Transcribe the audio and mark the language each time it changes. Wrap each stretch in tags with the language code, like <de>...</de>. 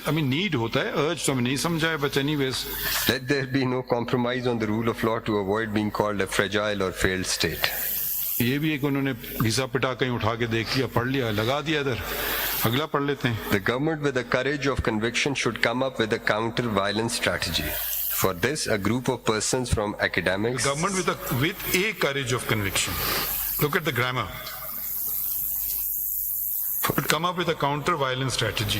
<ur>need ہوتا ہے, urge تو ہمیں نہیں سمجھا ہے,</ur> <en>but anyways. Let there be no compromise on the rule of law to avoid being called a fragile or failed state.</en> <ur>یہ بھی ایک انہوں نے گھسا پٹا کہیں اٹھا کے دیکھ لیا, پڑھ لیا, لگا دیا ادھر. اگلا پڑھ لیتے ہیں.</ur> <en>The government with the courage of conviction should come up with a counter-violence strategy. For this, a group of persons from academics... The government with a courage of conviction. Look at the grammar. Should come up with a counter-violence strategy.</en>